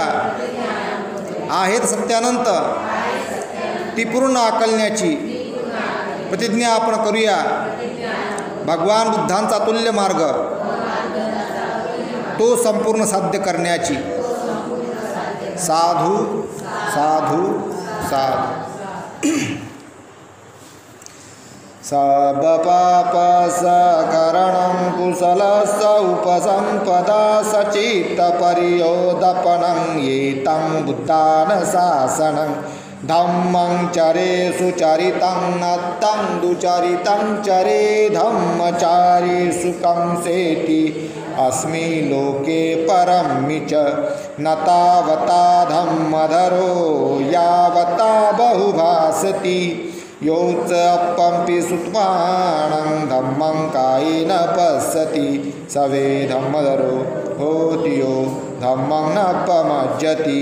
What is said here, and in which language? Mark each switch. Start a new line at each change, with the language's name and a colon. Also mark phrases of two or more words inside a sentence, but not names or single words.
Marathi: आहेत सत्यानंत ती पूर्ण आकलण्याची प्रतिज्ञा आपण करूया. भगवान बुद्धांचा तुल्य मार्ग तो संपूर्ण साध्य करण्याची. साधू साधू साधू.
Pali: सब पाप सकरणं कुशलस्य उपसंपदा सचित्त परियोदपनं एतं बुद्धान शासनं धम्मं चरे सुचरितं नत्तं दुचरितं चरे धम्मचारी सुखं सेति अस्मि लोके परमि च न तावता धम्मधरो यावता बहुभासति योच अपंपि सुत्मानं धम्मं कायेन पश्यति सवे धम्मधरो होति यो धम्मं न पमज्जति.